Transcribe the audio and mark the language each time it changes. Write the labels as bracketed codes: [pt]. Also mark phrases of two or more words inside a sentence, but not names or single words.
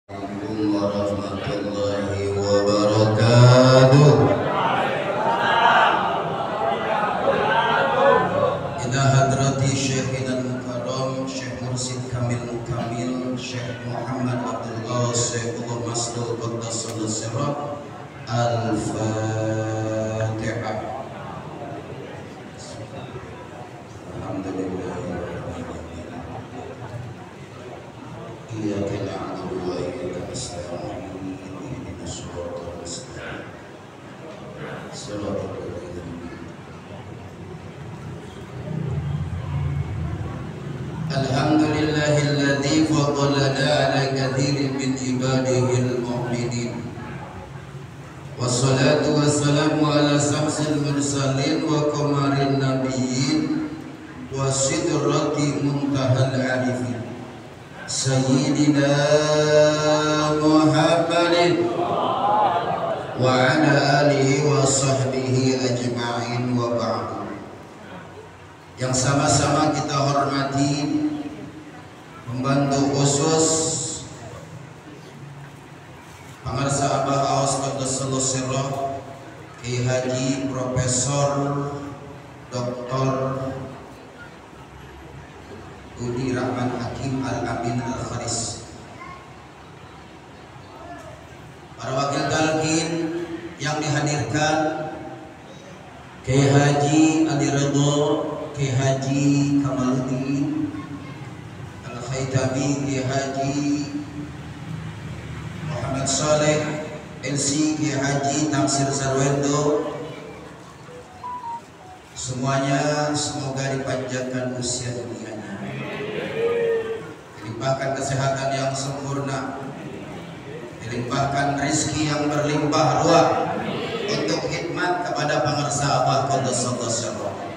[ar] السلام عليكم ورحمة الله وبركاته. إلى حضرة شيخنا المكرم شيخ مرشد كامل مكمل شيخ محمد عبد الله سيف الله مسدول قدس الله سره. الفاتحة. الحمد لله. إياك نعبد وإياك نستعين. اهدنا الصراط المستقيم. صراط الذين الحمد لله الذي فضلنا على كثير من عباده المؤمنين. والصلاة والسلام على شمس المرسلين وقمر النبيين وسدرة منتهى العارفين سيدنا محمد وعلى آله وصحبه أجمعين وبعد. [id] Yang sama-sama kita hormati pembantu khusus Pangarsa Abah Aos [ar] قدس الله سره [id] Kiai Haji Profesor Dr. Budi Rahman Hakim Al-Amin Al-Kharis, para wakil talqin yang dihadirkan, Kiai Haji Adi Ridho, Kiai Haji Kamaluddin Al-Khaitami, Kiai Haji Muhammad Saleh LC, Kiai Haji Tamsir Sarwendo, semuanya semoga dipanjangkan usia dunianya, dilimpahkan kesehatan yang sempurna, dilimpahkan rezeki yang berlimpah ruah untuk khidmat kepada Pangarsa Abah [ar] قدس الله سره.